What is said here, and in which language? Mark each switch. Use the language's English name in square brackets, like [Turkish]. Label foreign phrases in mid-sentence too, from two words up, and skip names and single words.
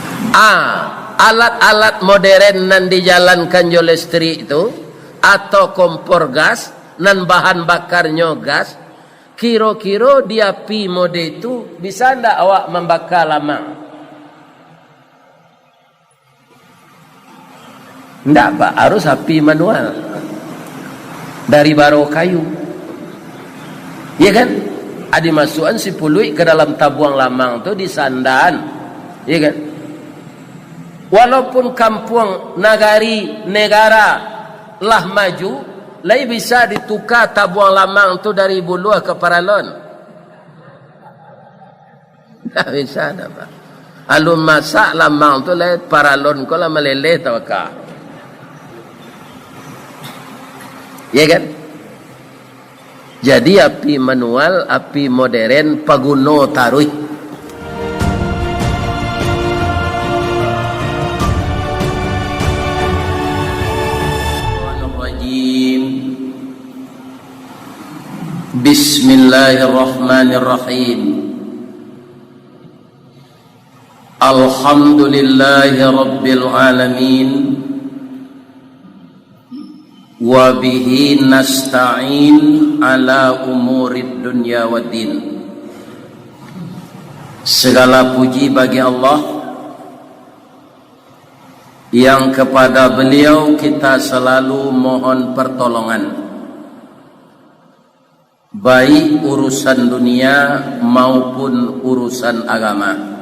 [Minangkabau] Alat-alat modern nan dijalankan oleh listrik itu atau kompor gas nan bahan bakarnya gas, kira-kira di api mode itu bisa ndak awak membakar lama? Ndak, Pak, harus api manual dari baro kayu, ya kan? Ada masukan si pului ke dalam tabuang lamang tu di sandan, ya kan? Walaupun kampung negara lah maju, lai bisa ditukar tabuang lamang tu dari Buluh ke Paralon. Tak bisa dah, Pak. Alun masak lamang tu lai Paralon ko lah meleleh tau ka. Ya kan? Jadi api manual, api modern paguno taruh. [Arabic] بسم الله الرحمن الرحيم. الحمد لله رب العالمين. وبه نستعين على أمور الدنيا والدين. [Indonesian] Segala puji bagi Allah yang kepada beliau kita selalu mohon pertolongan, baik urusan dunia maupun urusan agama.